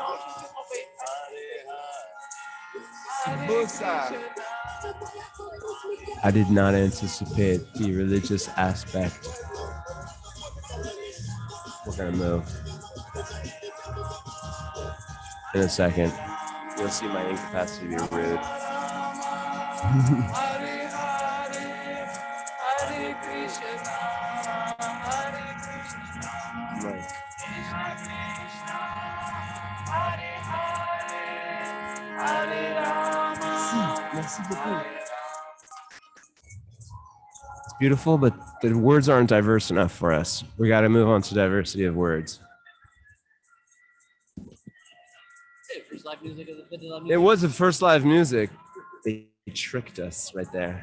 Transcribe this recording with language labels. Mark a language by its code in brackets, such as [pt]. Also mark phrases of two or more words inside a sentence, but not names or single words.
[en] I did not anticipate the religious aspect. We're gonna move in a second. You'll see my incapacity be rude. [sa] Hare Hare, Hare Krishna, Hare Krishna, [en] Like, [sa] Krishna Krishna, Hare Hare, Hare Rama, [fr] merci beaucoup. [sa] Hare Rama. [en] It's beautiful, but the words aren't diverse enough for us. We got to move on to diversity of words. Hey, first live music of the Fête live It music. was the first live music. They tricked us right there.